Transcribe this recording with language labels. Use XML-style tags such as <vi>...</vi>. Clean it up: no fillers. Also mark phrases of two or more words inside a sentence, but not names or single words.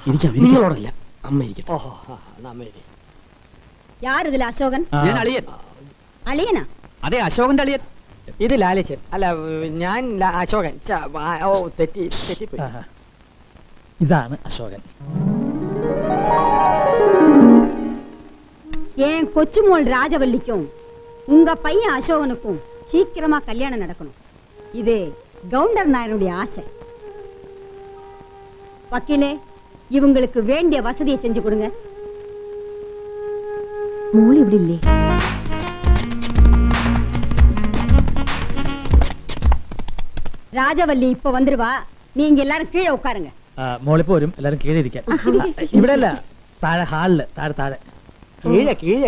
<ml>ഇരിക്കാം. നിങ്ങളോടല്ല, അമ്മ ഇരിക്കട്ടെ. ഓഹോ, നമ്മേരി.</ml> <ta>யார் இதில் அசோகன்?</ta> <ml>ഞാൻ അളിയൻ. അളിയനാ? അതെ, അശോകന്റെ അളിയൻ. ഇത് ലാലിച്ചൻ. അല്ല, ഞാൻ അശോകൻ. ഓ, തെറ്റിപ്പോയി. ഇതാണ് അശോകൻ.</ml> <ta>ஏன் கொச்சுமோள் ராஜவல்லிக்கும் உங்க பையன் அசோகனுக்கும் சீக்கிரமா கல்யாணம் நடக்கணும். இது கவுண்டர் நாயனுடைய ஆசை. வக்கீலே, இவங்களுக்கு வேண்டிய வசதியை செஞ்சு கொடுங்க. மோள் இப்படி இல்லையே. ராஜவல்லி இப்ப வந்துருவா. நீங்க எல்லாரும் கீழே உட்காருங்க.</ta> <ml>മോളിപ്പോ വരും. എല്ലാരും കീഴെ ഇരിക്കാൻ. ഇവിടെ അല്ല, താഴെ ഹാളില്. താഴെ താഴെ കീഴെ കീഴെ.</ml>